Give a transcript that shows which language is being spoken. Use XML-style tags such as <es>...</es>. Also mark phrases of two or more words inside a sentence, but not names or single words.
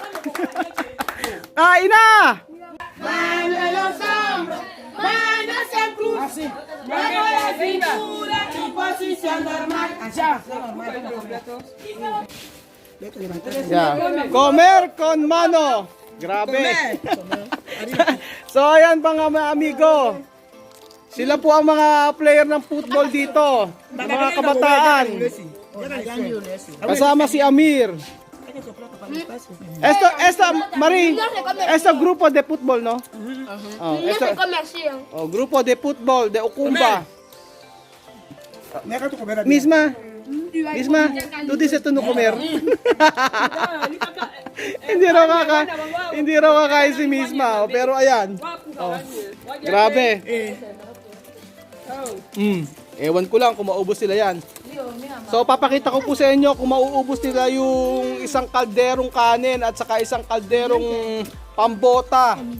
<tl>Kain na!</tl> <es>Mano en los hombros, manos en cruz, luego la cintura y posición normal. Allá. Yeah. Comer con mano.</es> <tl>Grabe. So ayan mga amigo. Sila po ang mga player ng football dito. Mga kabataan. Kasama si Amir.</tl> <es>Esta Marie, esta grupo de football, no? Oh, grupo de football de Okumba. Misma, tú dices tú no comer.</es> <tl>Hindi raw kakain si Misma, pero ayan. Oh, grabe. Ewan ko lang kung maubos sila yan. So papakita ko po sa inyo kung mauubos nila yung isang kalderong kanin at saka isang kalderong pambota.</tl>